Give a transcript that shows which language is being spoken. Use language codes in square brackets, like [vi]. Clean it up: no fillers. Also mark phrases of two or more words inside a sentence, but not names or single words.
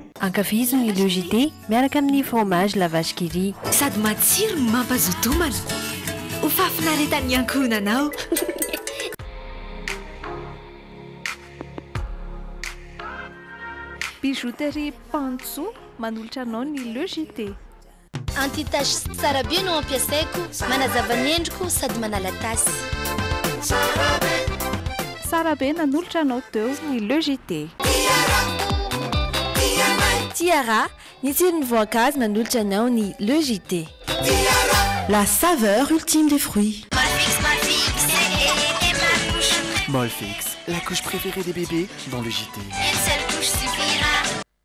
[mg] Ankafizo ny logité miaraka amin'ny fromage la vache qui rit. Sady matsiro no mampazotomana. Ho fafinaretan'ny ankohonanao. Bijouterie Pantso manolotra anao ny logité. Anti-tache tsara be no ampiasaiko, manazava ny endriko sady manala tasy. Sara be nanolotra anao teo ny logité. Tiara, ny tsirony voankazo manolotra anao ny logité. [fr] La saveur ultime des fruits. Molfix, la couche préférée des bébés dans le JT. Une seule couche suffira.